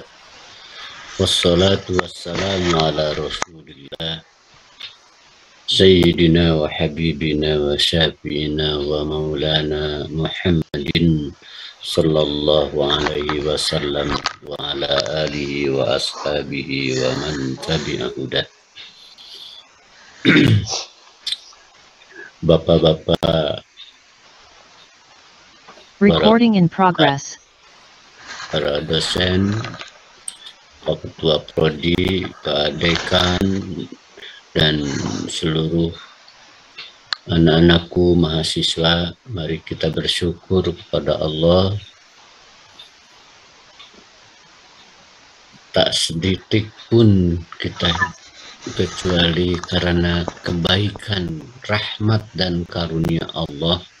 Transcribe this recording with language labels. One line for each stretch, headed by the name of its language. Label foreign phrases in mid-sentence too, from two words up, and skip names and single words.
Arabic: والصلاة والسلام على رسول الله سيدنا وحبيبنا وشفيعنا ومولانا محمد صلى الله عليه وسلم وعلى آله وأصحابه ومن تبع هداه.
Indonesian: Bapak-bapak,
English: recording in progress,
Indonesian: para dosen, Pak Ketua Prodi, Pak Dekan, dan seluruh anak-anakku mahasiswa, mari kita bersyukur kepada Allah. Tak sedetik pun kita kecuali karena kebaikan, rahmat dan karunia Allah.